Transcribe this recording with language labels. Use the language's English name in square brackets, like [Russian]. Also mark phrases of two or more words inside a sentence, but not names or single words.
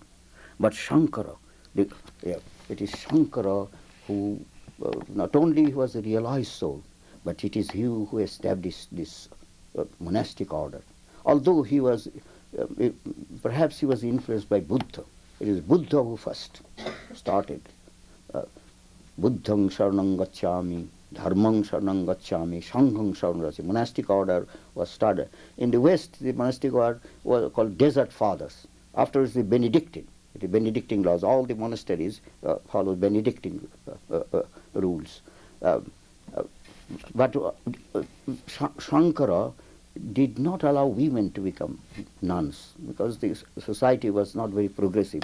[English] But Shankara, it is Shankara who not only was a realized soul, but it is he who established this monastic order. Although he was, perhaps he was influenced by Buddha. It is Buddha who first started. [Pali] Buddhang Sharanang Gacchami, Dharmang Sharanang Gacchami, Sanghang Sharanang Gacchami. [English] Monastic order was started. In the West, the monastic order was called Desert Fathers. Afterwards, the Benedictine laws. All the monasteries follow Benedictine rules. But Shankara did not allow women to become nuns because the society was not very progressive.